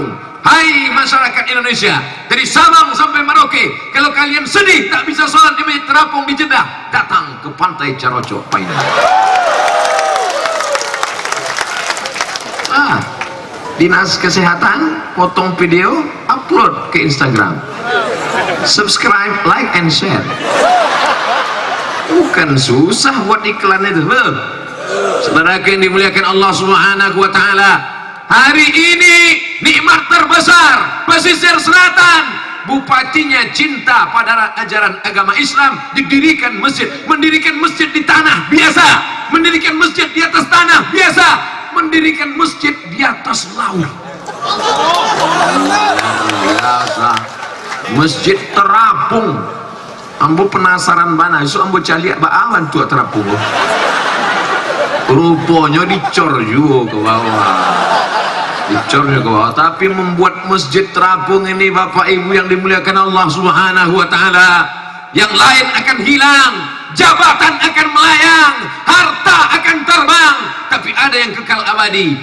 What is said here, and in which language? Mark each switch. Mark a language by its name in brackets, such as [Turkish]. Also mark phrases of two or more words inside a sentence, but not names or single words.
[Indonesian] Hai masyarakat Indonesia, dari Sabang sampai Merauke, kalau kalian sedih tak bisa sholat di masjid terapung di Jeddah, datang ke pantai Carocok Painan. Dinas Kesehatan potong video, upload ke Instagram, subscribe, [English] like, and share. [Indonesian] Bukan susah buat iklan itu. Saudara yang dimuliakan [Arabic] الله سبحانه وتعالى, [Indonesian] hari ini nikmat terbesar pesisir selatan, bupatinya cinta pada ajaran agama Islam, didirikan masjid, mendirikan masjid di tanah biasa, mendirikan masjid di atas tanah biasa, mendirikan masjid di atas laut biasa, masjid terapung. [Minangkabau] Ambo penasaran bana, so ambo caliak baawan tu terapung. [Indonesian] Rupanya dicor juga ke bawah, dicor juga ke bawah. Tapi membuat masjid terapung ini, Bapak Ibu yang dimuliakan [Arabic] الله سبحانه وتعالى, [Indonesian] yang lain akan hilang, jabatan akan melayang, harta akan terbang, tapi ada yang kekal abadi.